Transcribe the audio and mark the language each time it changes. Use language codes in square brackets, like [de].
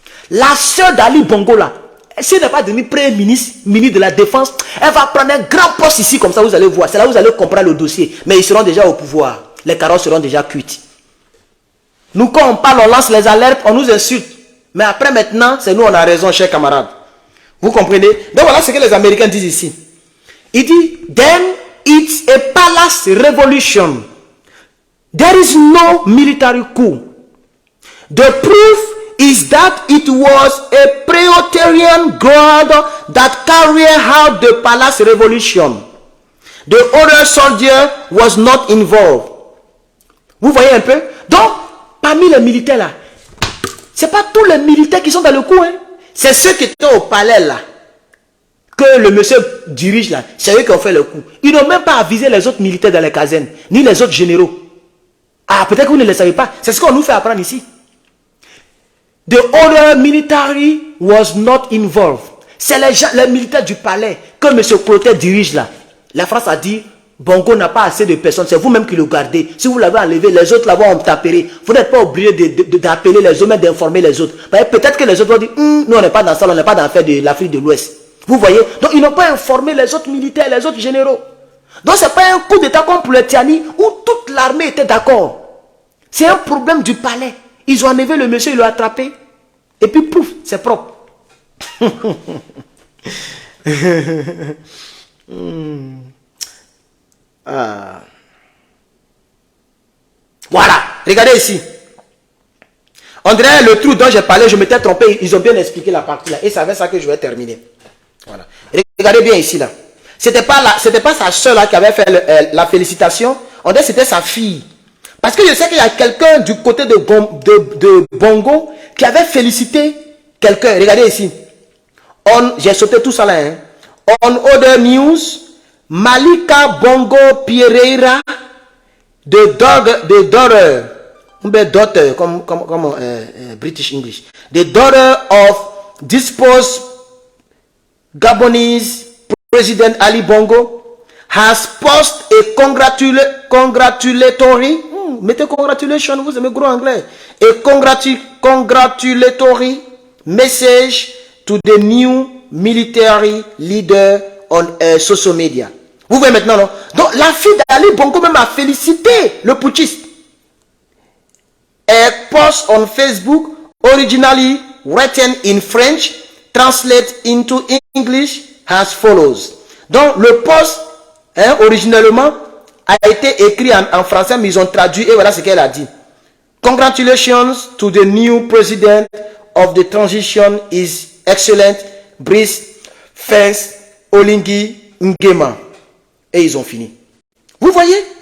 [fr] La sœur d'Ali Bongo, là, si elle n'est pas devenue premier ministre, ministre de la Défense, elle va prendre un grand poste ici, comme ça, vous allez voir. C'est là que vous allez comprendre le dossier. Mais ils seront déjà au pouvoir. Les carottes seront déjà cuites. Nous, quand on parle, on lance les alertes, on nous insulte. Mais après, maintenant, c'est nous, on a raison, chers camarades. Vous comprenez? Donc, voilà ce que les Américains disent ici. Il dit, [en] then it's a palace revolution. There is no military coup. The proof is that it was a Praetorian guard that carried out the palace revolution. The other soldier was not involved. [fr] Vous voyez un peu? Donc, parmi les militaires là, c'est pas tous les militaires qui sont dans le coup. Hein? C'est ceux qui étaient au palais là, que le monsieur dirige là, c'est eux qui ont fait le coup. Ils n'ont même pas avisé les autres militaires dans les casernes, ni les autres généraux. Ah, peut-être que vous ne le savez pas. C'est ce qu'on nous fait apprendre ici. [en] The other military was not involved. [fr] C'est les militaires du palais que M. Clotaire dirige là. La France a dit, Bongo n'a pas assez de personnes, c'est vous-même qui le gardez. Si vous l'avez enlevé, les autres là-bas ont tapé. Vous n'êtes pas obligé d'appeler les autres, mais d'informer les autres. Peut-être que les autres vont dire, nous on n'est pas dans ça, on n'est pas dans l'affaire de l'Afrique de l'Ouest. Vous voyez? Donc ils n'ont pas informé les autres militaires, les autres généraux. Donc ce n'est pas un coup d'état comme pour le Tiani où toute l'armée était d'accord. C'est un problème du palais. Ils ont enlevé le monsieur, ils l'ont attrapé. Et puis pouf, c'est propre. Voilà, regardez ici. On dirait le trou dont j'ai parlé, je m'étais trompé. Ils ont bien expliqué la partie là. Et c'est avec ça que je vais terminer. Voilà. Regardez bien ici là. C'était pas sa soeur là qui avait fait la félicitation. On dirait que c'était sa fille. Parce que je sais qu'il y a quelqu'un du côté de Bongo qui avait félicité quelqu'un. Regardez ici. J'ai sauté tout ça là. Hein. [en] On other news, Malika Bongo Pereira, the daughter, [fr] comme [en] British English, the daughter of disposed Gabonese President Ali Bongo, has posted a congratulatory, [fr] mettez congratulations, vous aimez gros anglais, [en] a congratulatory message to the new military leader on social media. [fr] Vous voyez maintenant, non? Donc la fille d'Ali Bongo même a félicité le putschiste. [en] A post on Facebook, originally written in French, translate into English as follows. [fr] Donc le post, originalement, a été écrit en français, mais ils ont traduit et voilà ce qu'elle a dit. [en] Congratulations to the new president of the transition is excellent, Brice Fens Olingi Nguema. [fr] Et ils ont fini. Vous voyez?